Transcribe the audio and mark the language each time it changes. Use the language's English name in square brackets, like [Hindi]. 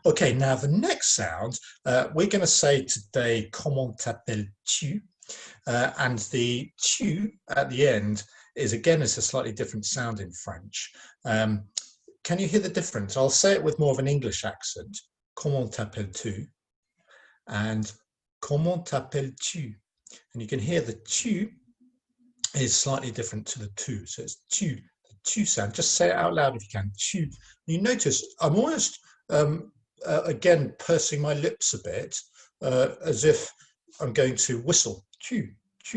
[English] Okay, now the next sound, we're going to say today, [French] comment t'appelles-tu? [English] And the tu at the end is, again, it's a slightly different sound in French. Can you hear the difference? I'll say it with more of an English accent. [French] Comment t'appelles-tu? And comment t'appelles-tu? [English] And you can hear the tu is slightly different to the tu. So it's tu, the tu sound. Just say it out loud if you can. Tu. You notice I'm almost, again, pursing my lips a bit, as if I'm going to whistle. Tu, tu.